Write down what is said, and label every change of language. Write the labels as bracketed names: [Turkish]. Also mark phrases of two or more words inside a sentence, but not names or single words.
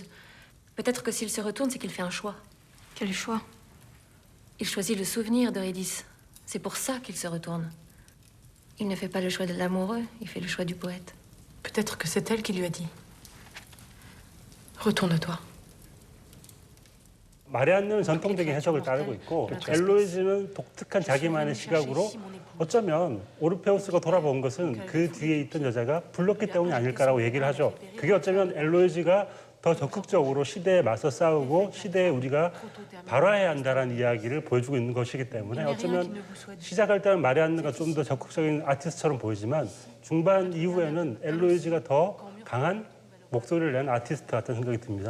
[French] Peut-être que s'il se retourne, c'est qu'il fait un choix. Quel choix? Il choisit le souvenir d'Eurydice. C'est pour ça qu'il se retourne. Il ne fait pas le choix de l'amoureux, il fait le choix du poète. Peut-être que c'est elle qui lui a dit. Retourne-toi. [Korean] 마리안느는 전통적인 해석을 따르고 있고 엘로이즈는 독특한 자기만의 시각으로 어쩌면 오르페우스가 돌아본 것은 그 뒤에 있던 여자가 불렀기 때문이 아닐까라고 얘기를 하죠. 그게 어쩌면 엘로이즈가 더 적극적으로 시대에 맞서 싸우고 시대에 우리가 발화해야 한다는 이야기를 보여주고 있는 것이기 때문에 어쩌면 시작할 때는 마리안느가 좀 더 적극적인 아티스트처럼 보이지만 중반 이후에는 엘로이즈가 더 강한 목소리를 낸 아티스트 같은 생각이 듭니다.